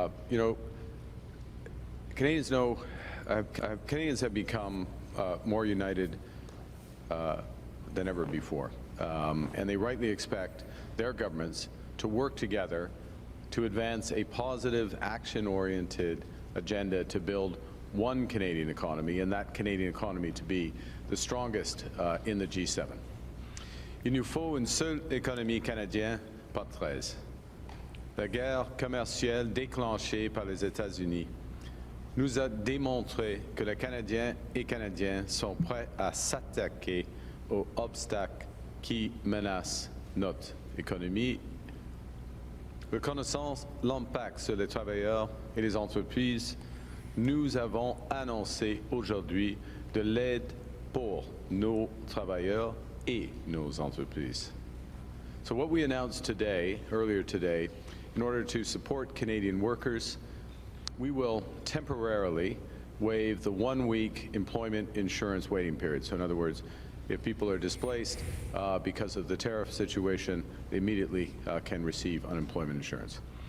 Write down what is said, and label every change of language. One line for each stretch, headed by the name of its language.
English: You know, Canadians have become more united than ever before, and they rightly expect their governments to work together to advance a positive, action-oriented agenda to build one Canadian economy, and that Canadian economy to be the strongest in the G7.
French: Il nous faut une seule économie canadienne, pas 13. La guerre commerciale déclenchée par les États-Unis nous a démontré que les Canadiens et Canadiennes sont prêts à s'attaquer aux obstacles qui menacent notre économie. Reconnaissant l'impact sur les travailleurs et les entreprises, nous avons annoncé aujourd'hui de l'aide pour nos travailleurs et nos entreprises.
English: So what we announced today, earlier today, in order to support Canadian workers, we will temporarily waive the 1-week employment insurance waiting period. So in other words, if people are displaced because of the tariff situation, they immediately can receive unemployment insurance.